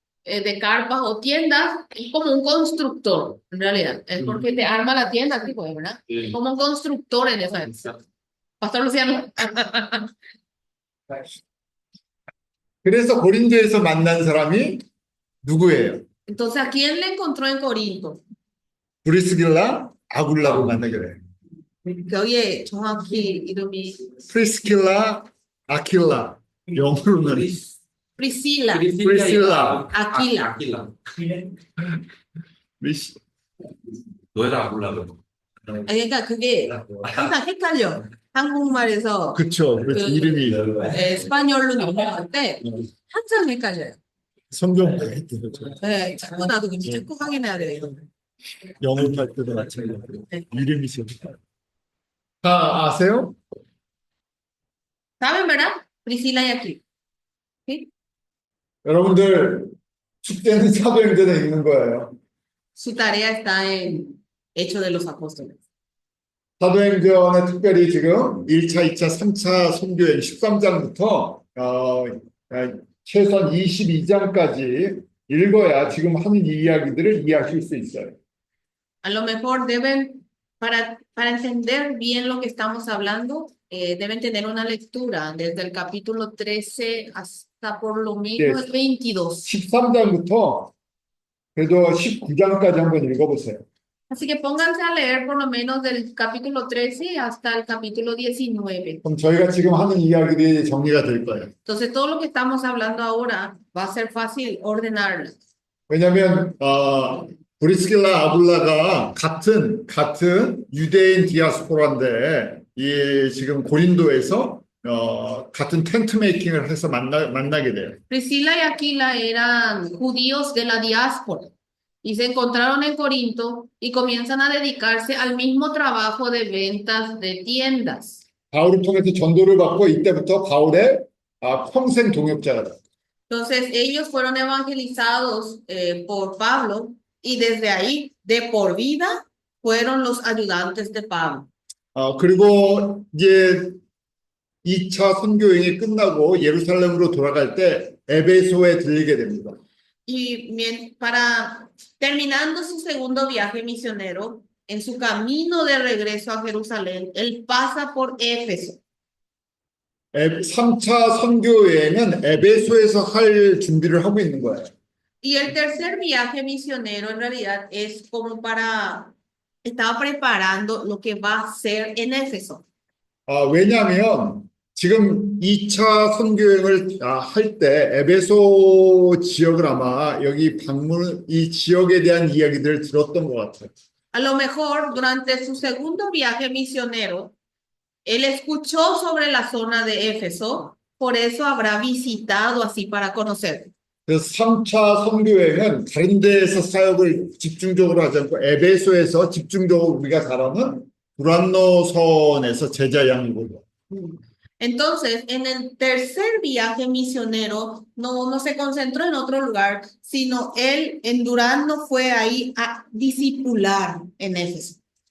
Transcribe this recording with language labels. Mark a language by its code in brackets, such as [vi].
[es] de carpas o tiendas, es como un constructor, en realidad. Es porque te arma la tienda, tipo, ¿verdad? Es como un constructor en esa época. Pastor Luciano. [ko] 그래서 고린도에서 만난 사람이 누구예요? [es] Entonces, ¿a quién le encontró en Corinto? [ko] 브리스길라, 아굴라를 만나게 돼요. [es] Que oye, [ko] 정확히 이름이 프리스킬라, 아킬라. 영어로는 [es] Priscila, [ko] 프리실라. [es] Aquila. [ko] 미시- 너 해라 몰라도. 그러니까 그게 항상 헷갈려. 한국말에서 그쵸. 그래서 이름이 스파뇰로 넘어갈 때 항상 헷갈려요. 성경 했대요. 네, 자꾸 나도 근데 자꾸 확인해야 돼요. 영어 할 때도 마찬가지로 네. 이름이 있어요. 다 아세요? [es] ¿Saben, verdad? Priscila y Aquila. ¿Sí? [ko] 여러분들 축제는 사도행전에 있는 거예요. [es] Su tarea está en Hechos de los Apóstoles. [ko] 사도행전에 특별히 지금 1차, 2차, 3차 선교행 13장부터 최소한 22장까지 읽어야 지금 하는 이야기들을 이해하실 수 있어요. [es] A lo mejor deben, para entender bien lo que estamos hablando, deben tener una lectura desde el capítulo 13 hasta por lo menos el 22. [ko] 13장부터 그래도 19장까지 한번 읽어보세요. [es] Así que pónganse a leer por lo menos del capítulo 13 hasta el capítulo 19. [ko] 그럼 저희가 지금 하는 이야기들이 정리가 될 거예요. [es] Entonces, todo lo que estamos hablando ahora va a ser fácil ordenarlo. [ko] 왜냐하면 브리스길라 아굴라가 같은 유대인 디아스포라인데 이 지금 고린도에서 같은 텐트 메이킹을 해서 만나게 돼요. [es] Priscila y Aquila eran judíos de la diáspora y se encontraron en Corinto y comienzan a dedicarse al mismo trabajo de ventas de tiendas. [ko] 바울을 통해서 전도를 받고 이때부터 바울의 평생 동역자가 돼요. [es] Entonces, ellos fueron evangelizados por Pablo y desde ahí, de por vida, fueron los ayudantes de Pablo. [ko] 그리고 이제 2차 선교행이 끝나고 예루살렘으로 돌아갈 때 에베소에 들리게 됩니다. [es] Y terminando su segundo viaje misionero, en su camino de regreso a Jerusalén, él pasa por Éfeso. [ko] 3차 선교회는 에베소에서 할 준비를 하고 있는 거예요. [es] Y el tercer viaje misionero en realidad es como estaba preparando lo que va a ser en Éfeso. [ko] 왜냐하면 지금 2차 선교행을 할 때 에베소 지역을 아마 여기 이 지역에 대한 이야기들을 들었던 것 같아요. [es] A lo mejor durante su segundo viaje misionero, él escuchó sobre la zona de Éfeso, por eso habrá visitado así para conocer. [ko] 그래서 3차 선교행은 다른 데에서 사역을 집중적으로 하지 않고 에베소에서 집중적으로 우리가 잘 아는 두란노선에서 제자 양육을. [es] Entonces, en el tercer viaje misionero, no se concentró en otro lugar, sino él en Durano fue ahí a discipular en Éfeso.